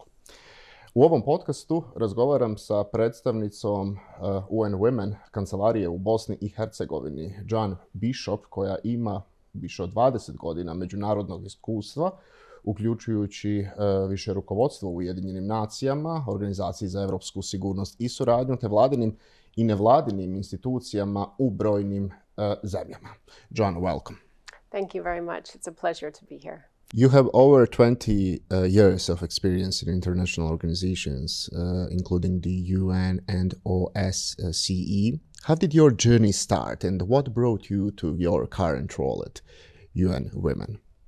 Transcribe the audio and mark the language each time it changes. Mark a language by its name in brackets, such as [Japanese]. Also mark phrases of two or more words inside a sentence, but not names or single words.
[Bosnian] U ovom podcastu razgovaram sa predstavnicom UN Women kancelarije u Bosni i Hercegovini, Jan Bishop, koja ima više od 20 godina međunarodnog iskustva, uključujući više rukovodstvo u Ujedinjenim nacijama, organizaciji za evropsku sigurnost i suradnju, te vladinim i nevladinim institucijama u brojnim zemljama. Jan, [English] welcome. Thank you very much. It's a pleasure to be here. You have over 20 years of experience in international organizations, including the UN and OSCE. How did your journey start, and what brought you to your current role at UN Women?